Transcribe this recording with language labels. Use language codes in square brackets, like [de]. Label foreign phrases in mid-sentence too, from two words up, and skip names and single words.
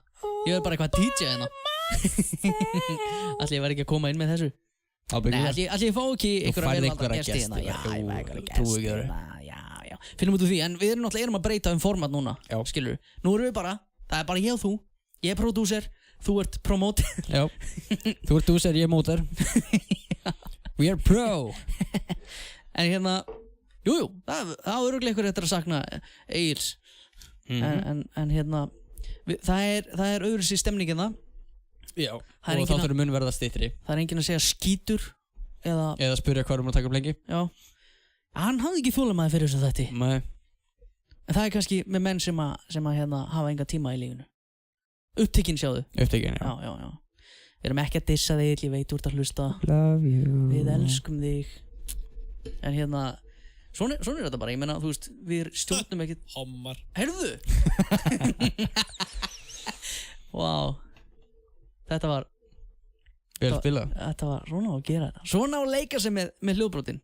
[is] Ég er bara eitthvað DJ hérna. Ætli ég verð ekki að koma inn með þessu? Nei, ætli ég fá ekki einhverja gesti hérna. Já, ég fæ einhverja gesti hérna. Já. Finnum út úr því, en við erum að breyta format núna. Já. Skilur við. Nú erum við það er bara ég og þú. Ég er prodúser, þú ert promoter. Já. Þú ert dúser, ég er móter. [en] We are pro. [is] En hérna, jú, það örugglega ykkur eftir að sakna Egils. En hérna, það er öðru sér stemningin það. Já, og þá þurfum mun verða styttri. Það er enginn að segja skítur eða spyrja hvað að taka upp lengi. Já. Hann hafði ekki þolinmæði fyrir þessu þætti. Nei. En það er kannski með menn sem að hérna hafa enga tíma í lífinu. Upptekinn, sjáðu. Upptekinn, já. Já. Við erum ekki að dissa þig, ég veit þú ert að hlusta. [en] Love you. [is] Við elskum þig. En hérna, svona er þetta bara, ég meina, þú veist, við stjórnum ekkert... Hommar. Heyrðu! Vá. Þetta var... Vel spilað. Þetta var svona á að gera þetta. Svona á að leika sig með hljóðbrotin.